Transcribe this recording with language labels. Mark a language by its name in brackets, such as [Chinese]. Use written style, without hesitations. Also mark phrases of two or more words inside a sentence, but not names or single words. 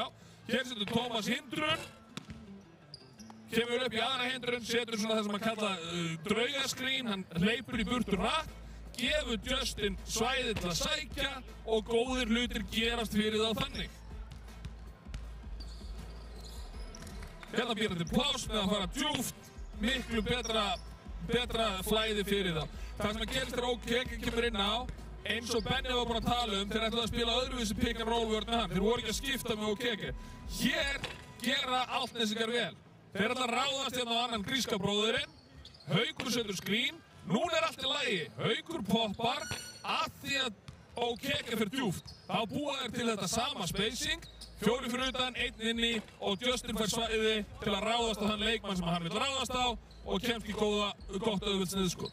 [Icelandic] Hér setur Thomas hindrun, kemur upp í aðra hindrun, setur svona það sem að kalla draugaskrín, hann hleypur í burtu rætt, gefur Justin svæðið til að sækja og góðir hlutir gerast fyrir þá þannig. Hérna býr hann til pláss með að fara djúpt, miklu betra flæði fyrir þá. Það sem að gerist þegar Okeke kemur inn á, eins og Benni var búinn að tala þeir ætlaðu að spila öðruvísi [English] pick and roll [Icelandic] vörn með hann. Þeir voru ekki að skipta með Okeke. Hér gera Álftanesingar vel. Þeir ætla að ráðast hérna á annan gríska bróðurinn. Haukur setur skrín. Núna er allt í lagi. Haukur poppar að því að Okeke fyrir djúpt. Þá búa þeir til þetta sama spacing. 4 fyrir utan, 1 inni og Justin fær svæði til að ráðast á þann leikmann sem hann vil ráðast á og kemst í gott auðvelt sniðskot.